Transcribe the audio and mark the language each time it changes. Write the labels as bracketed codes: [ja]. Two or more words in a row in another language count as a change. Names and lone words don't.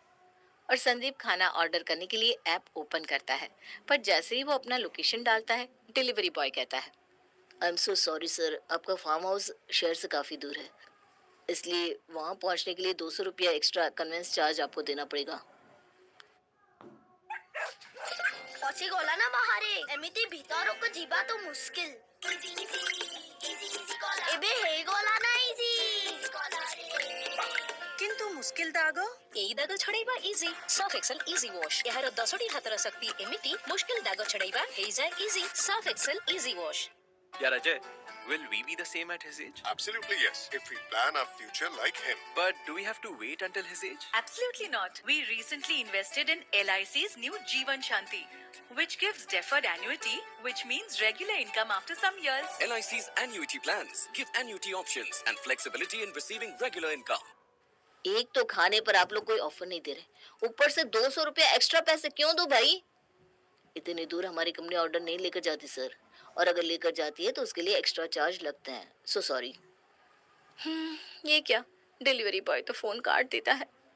[hi] और संदीप खाना ऑर्डर करने के लिए ऐप ओपन करता है, पर जैसे ही वो अपना लोकेशन डालता है, [en] delivery boy [hi] कहता है, [en] I am so sorry sir, [hi] आपका [en] farm house [hi] शहर से काफ़ी दूर है, इसलिए वहाँ पहुँचने के लिए 200 रुपया [en] extra convenience charge [hi] आपको देना पड़ेगा। [or] ଅଛି ଗଲା ନା ବାହାରେ ଏମିତି ଭିତରକୁ ଯିବା ତ ମୁସ୍କିଲ ଏବେ ହେଇଗଲା ନା ଇଜି କିନ୍ତୁ ମୁସ୍କିଲ ଦାଗ ଏଇ ଦାଗ ଛଡ଼େଇବା ଇଜି ସର୍ଫ ଏକ୍ସେଲ ଇଜି ୱାଶ। ଏହାର 10ଟି ହାତର ଶକ୍ତି ଏମିତି ମୁସ୍କିଲ ଦାଗ ଛଡ଼େଇବା ହେଇଯାଏ ଇଜି। ସର୍ଫ ଏକ୍ସେଲ ଇଜି ୱାଶ। [en] Yeah, Ajay, will we be the same at his age? Absolutely yes, if we plan our future like him. But do we have to wait until his age? Absolutely not. We recently invested in LIC's new Jeevan Shanti, which gives deferred annuity, which means regular income after some years. LIC's annuity plans give annuity options and flexibility in receiving regular income. [hi] एक तो खाने पर आप लोग कोई ऑफर नहीं दे रहे, ऊपर से 200 रुपया एक्स्ट्रा पैसे क्यों दो भाई? इतनी दूर हमारी कंपनी ऑर्डर नहीं लेकर जाती सर, और अगर लेकर जाती है तो उसके लिए [en] extra charge [hi] लगते हैं। [en] so sorry. [hi] ये क्या, [en] delivery boy [hi] तो फोन काट देता है।